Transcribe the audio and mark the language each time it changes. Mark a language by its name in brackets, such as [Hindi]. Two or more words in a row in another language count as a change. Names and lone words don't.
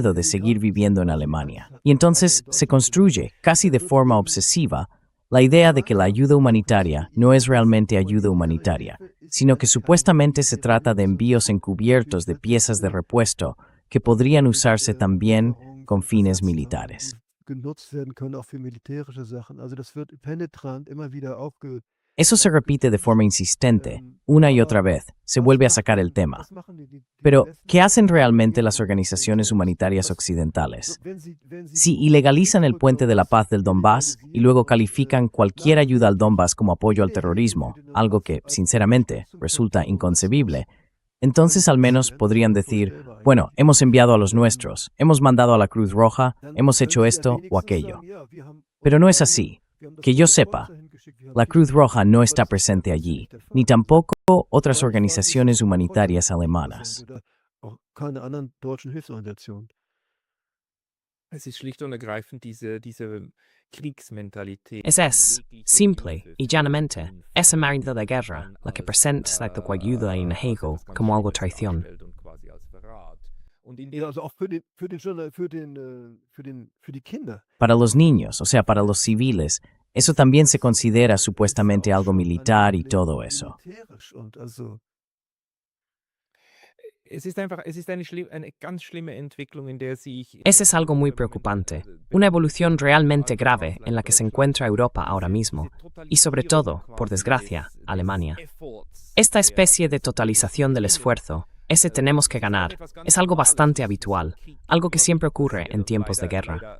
[Spanish] Hacía tiempo que se sabía que esas personas ya vivían en Moscú, que eran emigrantes, porque tenían miedo de seguir viviendo en Alemania. Y entonces se construye, casi de forma obsesiva, La idea de que la ayuda humanitaria no es realmente ayuda humanitaria, sino que supuestamente se trata de envíos encubiertos de piezas de repuesto que podrían usarse también con fines militares. [German] Genutzt werden können auch für militärische Sachen. Also das wird penetrant immer wieder [Spanish] Eso se repite de forma insistente, una y otra vez, se vuelve a sacar el tema. Pero, ¿qué hacen realmente las organizaciones humanitarias occidentales? Si ilegalizan el puente de la paz del Donbass y luego califican cualquier ayuda al Donbass como apoyo al terrorismo, algo que, sinceramente, resulta inconcebible, entonces al menos podrían decir, bueno, hemos enviado a los nuestros, hemos mandado a la Cruz Roja, hemos hecho esto o aquello. Pero no es así. Que yo sepa, la Cruz Roja no está presente allí, ni tampoco otras organizaciones humanitarias alemanas. [German] keine anderen deutschen Hilfsorganisationen. Es ist schlicht und ergreifend diese Kriegsmentalität. [Spanish] Esa es, simple y llanamente, esa marida de guerra, la que presenta la ayuda en Hegel como algo traición. [German] Ja, also auch für die Kinder. [Spanish] Para los niños, o sea, para los civiles, eso también se considera supuestamente algo militar y todo eso. [German] Militärisch und also Es ist eine ganz schlimme Entwicklung, in der sich [Spanish] Ese es algo muy preocupante, una evolución realmente grave en la que se encuentra Europa ahora mismo, y sobre todo, por desgracia, Alemania. Esta especie de totalización del esfuerzo, ese tenemos que ganar, es algo bastante habitual, algo que siempre ocurre en tiempos de guerra.